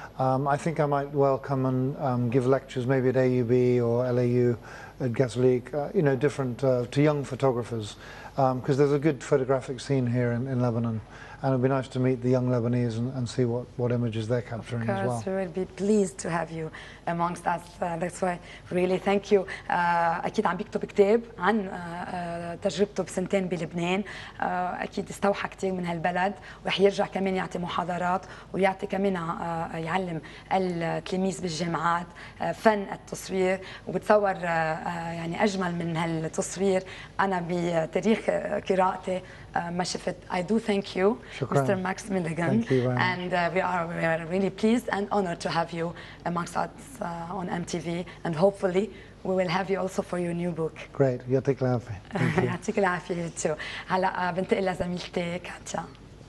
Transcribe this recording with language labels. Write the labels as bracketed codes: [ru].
[en] I think I might well come and give lectures maybe at AUB or LAU, at Gazalik, different, to young photographers, because there's a good photographic scene here in Lebanon. And it'd be nice to meet the young Lebanese and see what images they're capturing as well. Of course, we will be pleased to have you amongst us. That's why really thank you. [ar] أكيد عم بيكتب كتاب عن تجربته بسنتين بلبنان. أكيد استوحى كثير من هالبلد، ورح يرجع كمان يعطي محاضرات ويعطي كمان يعلم التلاميذ بالجامعات فن التصوير، وبتصور يعني أجمل من هالتصوير أنا بتاريخ قراءتي ما شفت. [en] I do thank you, Mr. Max Milligan, and we are really pleased and honored to have you amongst us on MTV, and hopefully we will have you also for your new book. Great. [ar] يعطيك العافية. يعطيك العافية. هلا بنتقل لزميلتي كاتيا.